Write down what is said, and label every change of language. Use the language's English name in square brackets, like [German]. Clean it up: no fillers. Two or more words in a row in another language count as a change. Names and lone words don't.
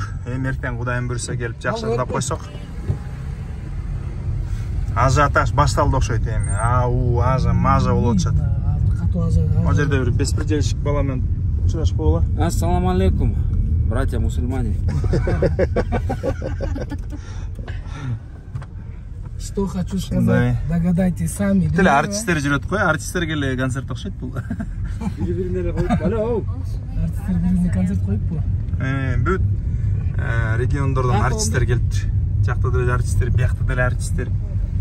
[Kyrgyz] Эртең Кудайым буйруса келип жакшыртап койсок. Ажиотаж башталды окшойт эми. Мажа болуп атышат. О жерде бир беспределщик бала менен учурашып койгула. [Arabic] السلام عليكم, [Russian] братья мусульмане. Что хочу сказать, догадайтесь сами. [Kyrgyz] Тиле артисттер жүрөт кой, артисттерге эле концерт окшойт бул. Бири-бирине коюп, алло. Артисттер бирине концерт коюп бу. Бүт региондордон артисттер келиптир. Жакта деле артисттер, биякта деле артисттер.